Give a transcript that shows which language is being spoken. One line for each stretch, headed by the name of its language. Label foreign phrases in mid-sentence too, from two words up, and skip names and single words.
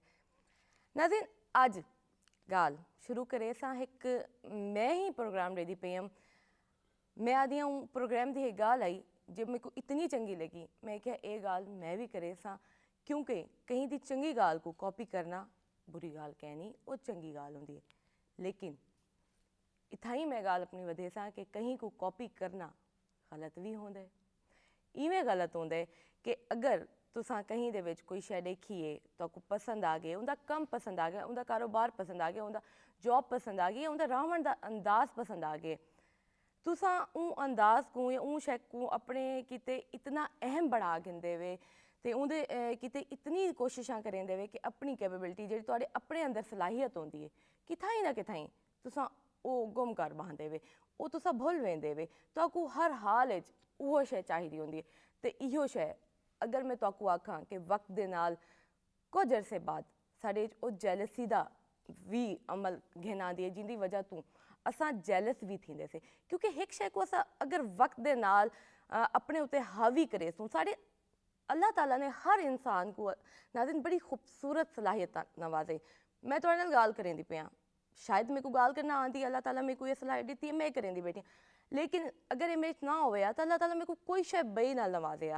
Saraiki: नाज़रीन, अज गाल शुरू करे सां एक मैं ही प्रोग्राम रेडी पई हम। मैं आदि हूँ प्रोग्राम की एक गाल आई जो मेरे को इतनी चंगी लगी, मैं क्या ये गाल मैं भी करे सां, क्योंकि कहीं दी चंगी गाल को कॉपी करना बुरी गाल कहनी वो चंगी गाल होंदी है। लेकिन इतना ही मैं गाल अपनी वधे सां कि कहीं को कॉपी करना गलत भी होंदा है। इवें गलत होंदा है कि अगर तुसां कहीं दे विच कोई शै देखी है तो को पसंद आ गए, उनका कम पसंद आ गया, उनका कारोबार पसंद आ गया, उनका जॉब पसंद आ गई, उनका रहन दा अंदाज पसंद आ गए, तुसां उन अंदाज को या उन शै को अपने किते इतना अहम बना गिंदे वे ते उंदे किते इतनी कोशिशां करेंदे वे कि अपनी कैपेबिलिटी जेह्ड़ी तुहाडे अपने अंदर सलाहियत होंदी है किथाई ना किथाई तुसां ओह् गुम कर बहांदे वे, ओह् तुसां भुल वेंदे वे। तुहाकू हर हाल च उहो शै चाहिदी होंदी है ते इहो शै अगर मैं तुहाकू आखां कि वक्त दे नाल कुछ अरसे बाद साढ़े ओह् जैलसी दा भी अमल घेन आंदी है जिंदी वजह तू असां जैलस भी थींदे से, क्योंकि एक शै को असां अगर वक्त दे नाल अपने उत्ते हावी करे सूं। साढ़े अल्लाह ताला ने हर इंसान को नाज़रीन बड़ी खूबसूरत सलाहियत नवाजे। मैं तुहाडे नाल गाल करेंदी पियां, शायद मेरे को गाल करना आंदी, अल्लाह ताला मेरे को ये सलाहियत दी है, मैं करेंदी बैठी, लेकिन अगर ये मेरे ना होया तो अल्लाह ताला मेरे को कोई शै बई ना नवाजेआ।